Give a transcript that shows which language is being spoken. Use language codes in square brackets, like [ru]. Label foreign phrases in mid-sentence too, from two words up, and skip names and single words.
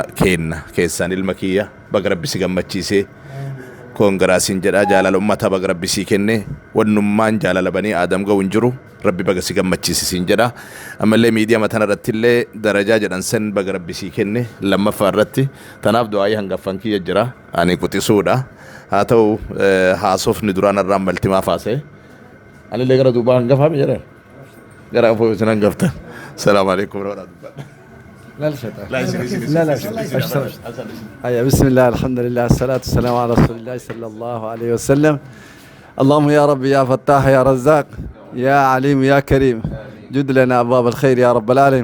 [om] keenna keessan ilma kiyya baga rabbi si gammachiisee koongiraasiin jedha jaalala ummata baga rabbi si kenne wannummaan jaalala [ar] بني آدم [om] ga'u hin jiru rabbi baga si gammachiisiin jedha ammallee miidiyaa matana irratti illee darajaa jedhan san baga rabbi si kenne lammaffaa irratti tanaaf du'aayii hangaffan kiyya jira ani quxisuudha haa ta'u haasofni duraan irraan maltimaa faasee anillee gara duubaa hangafaami jedhan gara afoo isin hangaftan [ar] السلام عليكم ورحمة الله. لا لا بسم الله الحمد لله الصلاة والسلام على رسول الله صلى الله عليه وسلم. اللهم يا رب يا فتاح يا رزاق يا عليم يا كريم جد لنا أبواب الخير يا رب العالمين.